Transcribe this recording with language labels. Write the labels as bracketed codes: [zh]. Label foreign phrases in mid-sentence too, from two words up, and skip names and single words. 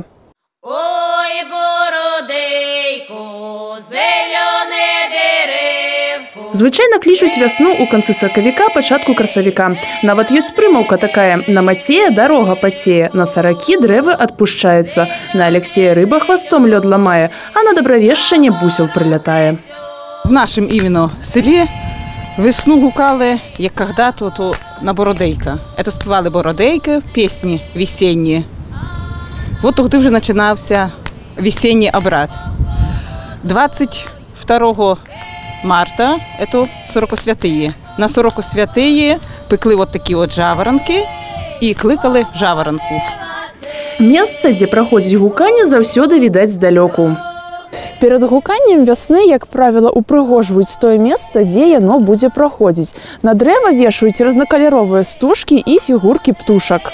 [uk] Ой, бородейку, зелёне деревку. [be] Звычайна клічуць вясну ў канцы сакавіка, пачатку красавіка. Нават ёсць прымаўка такая: на мацея дарога пацее, на саракі дрэвы адпушчаецца, на Алексея рыба хвастом лёд ламае, а на Добравешчане бусел прилятае. [ru] В нашем именно селе весну гукали, як когда-то то на Бородейка. Это співали Бородейки, песни весенние. Вот тогда уже начинался весенний обряд. 22 марта это Сорокосвятые. На Сорокосвятые пекли вот такие вот жаворонки и кликали жаворонку. [be] Месца, дзе праходзіць гуканне, заўсёды відаць здалёку. Перад гуканнем вясны, як правіла, упрыгожваюць тое месца, дзе яно будзе праходзіць. На дрэва вешаюць рознакаляровыя стужкі і фігуркі птушак.